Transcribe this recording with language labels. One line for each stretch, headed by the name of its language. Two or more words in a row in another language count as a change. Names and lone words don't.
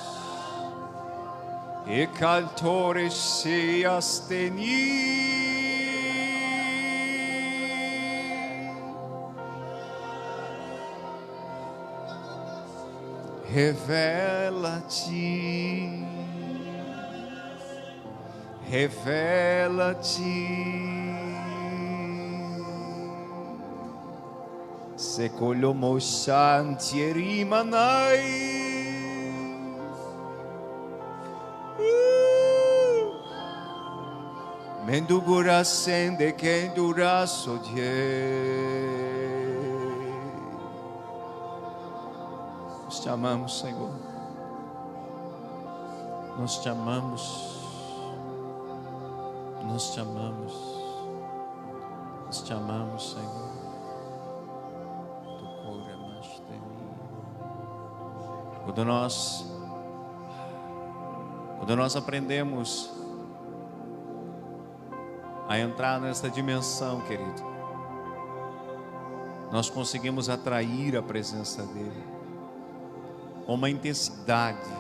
Portuguese: E cantores se asteni. Revela-te, revela-te, secolhomo shantierimanai. Mendugura sende kendura sodie. Nós te amamos, Senhor. Nós te amamos. Nós te amamos. Nós te amamos, Senhor. Quando nós aprendemos a entrar nessa dimensão, querido, nós conseguimos atrair a presença dEle com uma intensidade.